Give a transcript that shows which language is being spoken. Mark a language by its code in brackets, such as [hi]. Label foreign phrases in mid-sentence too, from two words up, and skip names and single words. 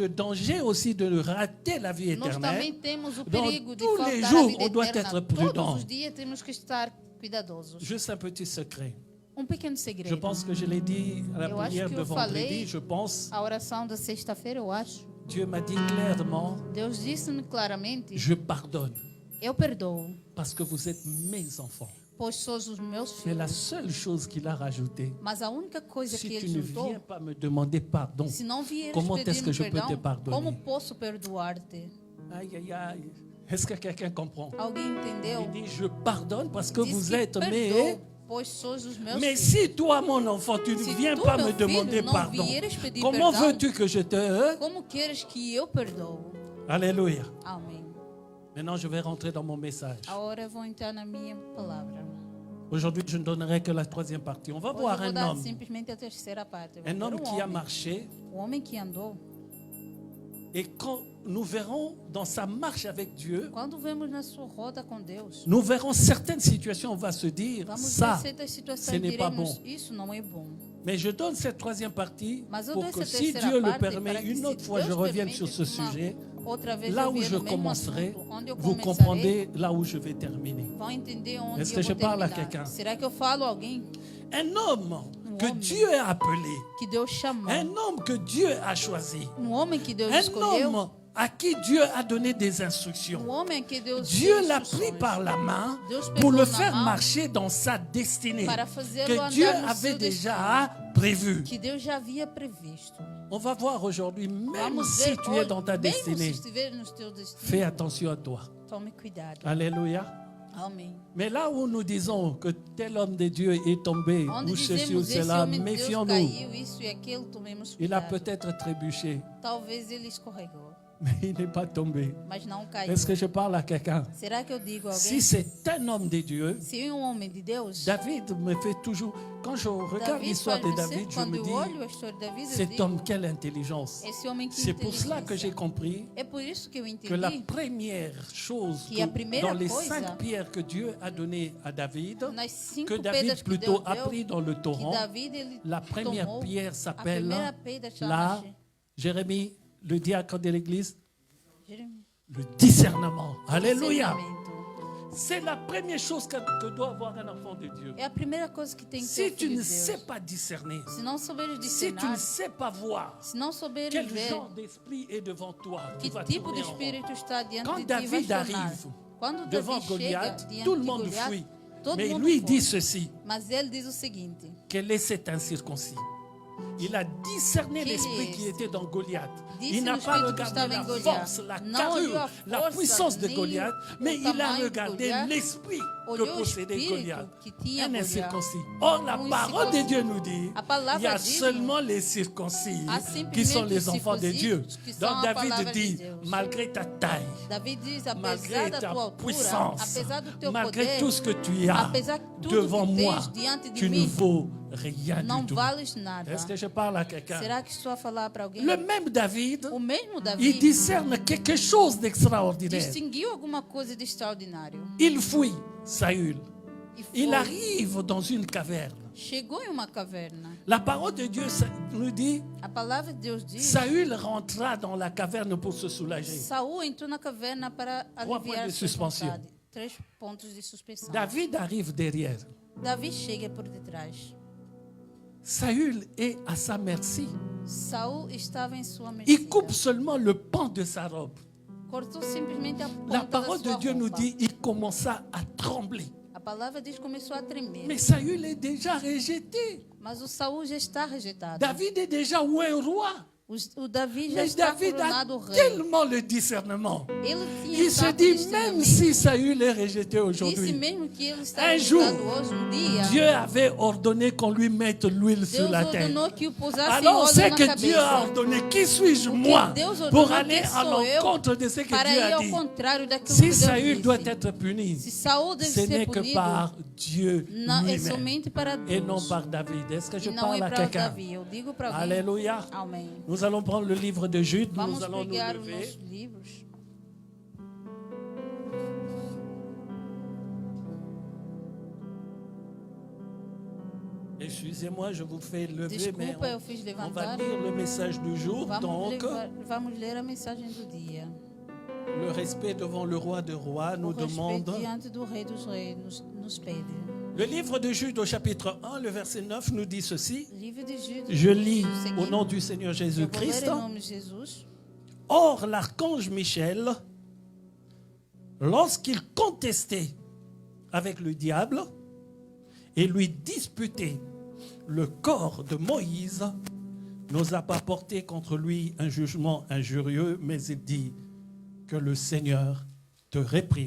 [fr] le danger aussi de rater la vie [pt] Nós também [fr] éternelle. [pt] temos o [fr] Dans [pt] perigo de [fr] tous [pt] faltar [fr] les [pt] a [fr] jours, [pt] vida [fr] on doit [pt] eterna. [fr] être prudent. [pt] Todos os dias temos que estar cuidadosos. [fr] Juste un petit secret. [pt] Pequeno [fr] Je [pt] segredo. [fr] pense que je l'ai dit à la [pt] Eu acho [fr] prière [pt] que [fr] de [pt] eu falei [fr] vendredi. Je pense, [pt] A oração da sexta-feira, eu acho. [fr] Dieu m'a dit clairement, [pt] Deus disse-me claramente: [fr] je pardonne [pt] eu perdoo, [fr] parce que vous êtes mes enfants. [pt] pois sois os meus [fr] C'est la [pt] filhos. [fr] seule chose qu'il a rajoutée. [pt] Mas a única coisa [fr] Si [pt] que [fr] tu [pt] ele [fr] ne [pt] juntou, [fr] viens pas me demander pardon, [pt] se não vieres [fr] comment est-ce que je [pt] pedir-me [fr] peux te [pt] perdão, [fr] pardonner? [pt] como posso perdoar-te? aïe, aïe, aïe. [fr] Est-ce que quelqu'un comprend? [pt] Alguém entendeu? [fr] Il dit, je pardonne parce que [pt] Diz [fr] vous [pt] que [fr] êtes mes. [pt] perdoo, pois sois os meus [fr] Mais [pt] filhos. [fr] si toi, mon enfant, tu ne [pt] Si [fr] viens [pt] tu, [fr] pas [pt] meu [fr] me [pt] filho, [fr] demander [pt] não [fr] pardon, [pt] vieres pedir [fr] comment [pt] perdão, [fr] veux-tu que je te... [pt] Como queres que eu perdoo? [fr] Alléluia. [pt] Amém. [fr] Maintenant, je vais rentrer dans mon message. [pt] Agora eu vou entrar na minha palavra. [fr] Aujourd'hui, je ne donnerai que la troisième partie. On va [pt] Hoje [fr] voir [pt] eu vou [fr] un [pt] dar [fr] homme. [pt] simplesmente a terceira parte. [fr] Un homme qui a [pt] homem, [fr] marché. [pt] homem que andou. [fr] Et quand nous verrons dans sa marche avec Dieu, [pt] Quando vemos na sua roda com Deus, [fr] nous verrons certaines situations, on va se dire, [pt] vamos ver [fr] ça, [pt] certas [fr] ce [pt] situações [fr] n'est [pt] e [fr] pas [pt] diremos, [fr] bon. [pt] isso não é bom. [fr] Mais je donne cette troisième partie [pt] Mas eu [fr] pour [pt] dou [fr] que [pt] essa [fr] si [pt] terceira [fr] Dieu le [pt] parte [fr] permet, [pt] para que [fr] une [pt] se [fr] autre fois, je [pt] Deus [fr] revienne [pt] permite [fr] sur ce [pt] uma [fr] sujet. [pt] outra vez [fr] Là [pt] eu [fr] où [pt] venho [fr] je [pt] no mesmo [fr] commencerai, [pt] assunto, onde eu [fr] vous [pt] começarei, [fr] comprendrez là où je vais terminer. [pt] vão entender onde [fr] Est-ce [pt] eu [fr] que [pt] vou [fr] je parle à [pt] terminar. [fr] quelqu'un? [pt] Será que eu falo a alguém [fr] Un homme que [pt] homem. [fr] Dieu a appelé, [pt] que Deus chamou? [fr] un homme que Dieu a choisi, [pt] Homem que Deus [fr] un [pt] escolheu? [fr] homme à qui Dieu a donné des instructions. [pt] Homem que Deus [fr] Dieu [pt] deu [fr] l'a [pt] instruções [fr] pris par la main [pt] Deus [fr] pour [pt] pegou [fr] le [pt] na [fr] faire [pt] mão [fr] marcher dans sa destinée [pt] para fazê-lo [fr] que [pt] andar [fr] Dieu [pt] no [fr] avait [pt] seu [fr] déjà prévu. [pt] que Deus já havia previsto. [fr] On va voir aujourd'hui, même [pt] Vamos [fr] si [pt] ver [fr] tu es [pt] hoje, [fr] dans ta [pt] mesmo [fr] destinée, [pt] se estiver no teu destino, [fr] fais attention à toi. [pt] tome cuidado. [fr] Alléluia. [pt] Amém. [fr] Mais là où nous disons que tel homme de Dieu est tombé, [pt] Onde [fr] ou ceci ou [pt] dizemos esse [fr] cela, [pt] homem de Deus [fr] méfions-nous. [pt] caiu, isso e aquilo, tomemos [fr] Il a [pt] cuidado. [fr] peut-être trébuché, [pt] Talvez ele escorregou, [fr] mais il n'est pas tombé. [pt] mas não caiu. [fr] Est-ce que je parle à quelqu'un? [pt] Será que eu digo a [fr] Si [pt] alguém? [fr] c'est un homme de Dieu, [pt] Se homem de Deus, [fr] David me fait toujours... Quand je regarde [pt] David [fr] l'histoire [pt] faz [fr] de [pt] sempre, [fr] David, je [pt] quando [fr] me [pt] eu [fr] dis, [pt] olho a história de David, eu [fr] cet [pt] digo, [fr] homme, quelle intelligence. [pt] esse homem que [fr] C'est pour cela que j'ai [pt] inteligência. [fr] compris [pt] É por isso que eu [fr] que la [pt] entendi [fr] première chose [pt] Que a primeira [fr] dans les [pt] coisa [fr] 5 pierres que Dieu a données à David, [pt] nas 5 [fr] que [pt] pedras [fr] David [pt] que [fr] plutôt [pt] Deus [fr] a [pt] deu, [fr] pris dans le [pt] que [fr] torrent, [pt] David ele [fr] la première [pt] tomou, [fr] pierre [pt] a [fr] s'appelle [pt] primeira pedra [fr] la, [pt] chama-se [fr] Jérémie, le diacre de l'église, [pt] Jeremias. [fr] le discernement. Alléluia. [pt] Discernimento. [fr] C'est la première chose que doit avoir un enfant de Dieu. [pt] É a primeira coisa que tem que ter [fr] Si [pt] o [fr] tu [pt] filho [fr] ne [pt] de [fr] sais [pt] Deus. [fr] pas discerner, [pt] Se não souberes [fr] si tu ne [pt] discernar, [fr] sais pas voir [pt] se não souberes [fr] quel [pt] ver [fr] genre d'esprit est devant toi, tu [pt] que [fr] vas [pt] tipo de [fr] tourner en rond. [pt] espírito está diante [fr] Quand [pt] de ti, vais [fr] David [pt] tornar. [fr] arrive [pt] Quando [fr] devant [pt] Davi chega [fr] Goliath, [pt] diante [fr] tout le [pt] de [fr] monde [pt] Goliath, [fr] fuit. [pt] todo [fr] Mais [pt] mundo [fr] lui [pt] foge. [fr] dit ceci, [pt] Mas ele diz o seguinte: [fr] quel est cet incirconcis? Il a discerné [pt] Quel [fr] l'esprit [pt] est [fr] qui [pt] esse? [fr] était dans Goliath. [pt] Disse [fr] Il n'a [pt] o [fr] pas [pt] espírito que [fr] regardé [pt] estava [fr] la [pt] em Goliath. [fr] force, la [pt] Não olhou [fr] carrure, [pt] a [fr] la [pt] força, [fr] puissance de [pt] nem [fr] Goliath, mais [pt] o [fr] il a [pt] tamanho de [fr] regardé [pt] Goliath. [fr] l'esprit que [pt] Olhou o [fr] possédait [pt] espírito [fr] Goliath. [pt] que tinha [fr] Un [pt] Goliath. [fr] incirconcis. Or, la parole de Dieu nous dit, [pt] A palavra [fr] il y a [pt] diz-nos, [fr] seulement les circoncis [pt] há [fr] qui sont [pt] simplesmente [fr] les [pt] os [fr] enfants de Dieu. [pt] circuncisos que são [fr] Donc [pt] a [fr] David [pt] palavra de [fr] dit, [pt] Deus. [fr] malgré ta taille, [pt] David diz, [fr] malgré [pt] apesar da [fr] ta [pt] tua altura, [fr] puissance, [pt] apesar do teu [fr] malgré [pt] poder, [fr] tout ce que tu as [pt] apesar de tudo [fr] devant [pt] que [fr] moi, [pt] tens diante de [fr] tu ne [pt] mim, [fr] vaux rien [pt] não [fr] du tout. [pt] vales nada. [fr] Est-ce que je parle à quelqu'un? [pt] Será que estou a falar para alguém? [fr] Le même David, [pt] O mesmo [fr] il [pt] Davi [fr] discerne quelque chose d'extraordinaire. [pt] distinguiu alguma coisa de extraordinário. [fr] Il fuit Saül. [pt] E foi. [fr] Il arrive dans une caverne. [pt] Chegou em uma caverna. [fr] La parole de Dieu nous dit, [pt] A palavra de Deus diz: [fr] Saül rentra dans la caverne pour se soulager. [pt] Saul entrou na caverna para [fr] points [pt] aliviar [fr] de [pt] sua [fr] suspension. [pt] vontade. 3 pontos de suspensão. [fr] David arrive derrière. [pt] Davi chega por detrás. [fr] Saül est à sa merci. [pt] Saul estava em sua [fr] Il [pt] mercê. [fr] coupe seulement le pan de sa robe. [pt] Cortou simplesmente a [fr] La [pt] ponta da [fr] parole de [pt] sua [fr] Dieu nous [pt] roupa. [fr] dit, il commença à trembler. [pt] A palavra diz que começou a tremer. [fr] Mais Saül est déjà rejeté. [pt] Mas o Saul já está rejeitado. [fr] David est déjà un roi. [pt] O Davi já [fr] Mais [pt] está [fr] David a [pt] coronado rei. [fr] tellement le discernement. [pt] Ele tinha [fr] Il se [pt] tanto [fr] dit, [pt] discernimento. [fr] même si Saül est rejeté [pt] Disse [fr] aujourd'hui, [pt] mesmo que ele está [fr] Un jour, [pt] rejeitado hoje, dia, [fr] Dieu avait ordonné qu'on lui mette l'huile sur [pt] Deus [fr] la tête. [pt] ordenou que o pousasse [fr] Alors [pt] óleo [fr] c'est [pt] na [fr] que Dieu a [pt] cabeça. [fr] ordonné. Qui suis-je [pt] Porque [fr] moi [pt] Deus ordenou [fr] pour [pt] que [fr] aller à [pt] sou eu [fr] l'encontre de ce que [pt] para [fr] Dieu [pt] ir [fr] a [pt] ao [fr] dit? [pt] contrário daquilo [fr] Si [pt] que Deus [fr] Saül doit [pt] disse. [fr] être puni, [pt] Se Saul deve [fr] ce [pt] ser [fr] n'est que [pt] punido, [fr] par Dieu [pt] não, é [fr] lui-même [pt] somente para Deus. [fr] et non par David. Est-ce que je [pt] E não [fr] parle [pt] é [fr] à [pt] para [fr] quelqu'un? [pt] Davi. Eu digo para alguém. [fr] Alléluia. [pt] Amém. [fr] Nous allons prendre le livre de Jude, [pt] Vamos [fr] nous allons nous [pt] pegar os [fr] lever. [pt] nossos livros. [fr] Excusez-moi, je vous fais lever, mais [pt] Desculpa, eu fiz [fr] on va [pt] levantar. [fr] lire le message du jour. Donc, [pt] Vamos ler a mensagem do dia. [fr] le respect devant le roi de rois nous [pt] O respeito [fr] demande. [pt] diante do Rei dos Reis nos pede. [fr] Le livre de Jude au chapitre 1, le verset 9 nous dit ceci. [pt] Livro de Jude. [fr] Je lis [pt] o [fr] au [pt] seguinte. [fr] nom du Seigneur [pt] Eu vou ler [fr] Jésus-Christ. [pt] em nome de Jesus. [fr] Or, l'archange Michel, lorsqu'il contestait avec le diable et lui disputait le corps de Moïse, n'osa pas porter contre lui un jugement injurieux, mais il dit que le Seigneur te réprime.